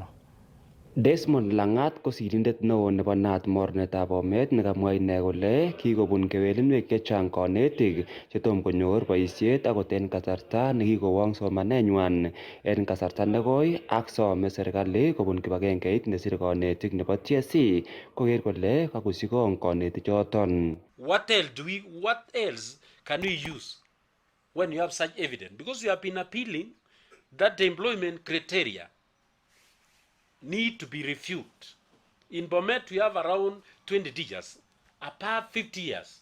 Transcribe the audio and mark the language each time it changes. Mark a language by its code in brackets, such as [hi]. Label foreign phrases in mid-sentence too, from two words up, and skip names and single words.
[kln] Desmond Langat ko sirindet neo nebo NAT mornetab Bomet nekamwa ine kole kikobun kewelinwek chechang konetik chetom konyor boisiet akot en kasarta nekikowong somanenywan en kasarta nekoi ak some serikali kobun kibagengeit nesire konetik nebo TSC koker kole kakusikong konetik choton. [en] What else can we use when you have such evidence? Because you have been appealing that the employment criteria need to be reviewed. In Bomet, we have around 20 teachers, above 50 years.